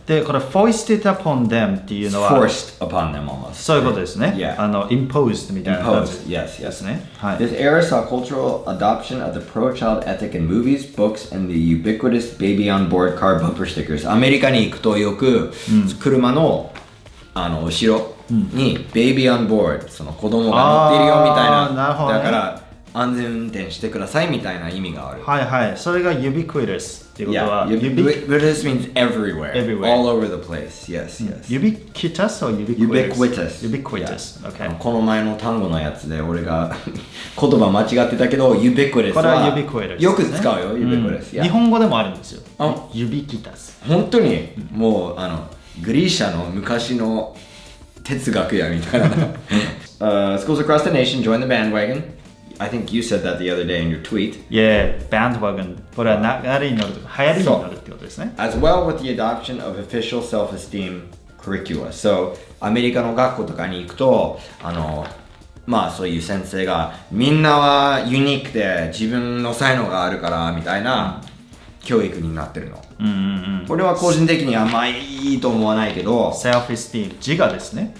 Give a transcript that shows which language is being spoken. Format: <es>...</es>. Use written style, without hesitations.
<ja>で、これ</ja> <en>foisted upon them</en> <ja>っていうのは</ja> <en>forced upon them almost。</en> <ja>そういうことですね。 imposed みたいな感じ</ja> <en>yes</en> <ja>ですね。はい。</ja> <en>This era saw cultural adoption of the pro-child ethic in movies, books, and the ubiquitous baby on board car bumper stickers。</en> <ja>アメリカに行くとよく、車の後ろに</ja> <en>baby on board、</en> <ja>その子供が乗っているよみたいな。なるほどね。だから安全運転してくださいみたいな意味がある。はいはい。それが ubiquitous っていうことは、</ja> <en>ubiquitous means everywhere, all over the place. Yes, yes. Ubiquitous or ubiquitous? Ubiquitous. Okay.</en> <ja>この前の単語のやつで俺が言葉間違ってたけど、ubiquitous これは ubiquitous よく使うよ、ubiquitous。日本語でもあるんですよ。 ubiquitous。本当にもうグリシャの昔の哲学やみたいな。</ja> <en>Schools across the nation join the bandwagon.I think you said that the other day in your tweet. Yeah, bandwagon.</en> <ja>これは流行りに乗るとか、流行りに乗るってことですね。</ja> <en>As well with the adoption of official self-esteem curricula.</en> <ja>So, アメリカの学校とかに行くと、まあそういう先生がみんなはユニークで自分の才能があるからみたいな教育になってるの。これは個人的にあんまりいいと思わないけど。 self-esteem、自我ですね。</ja>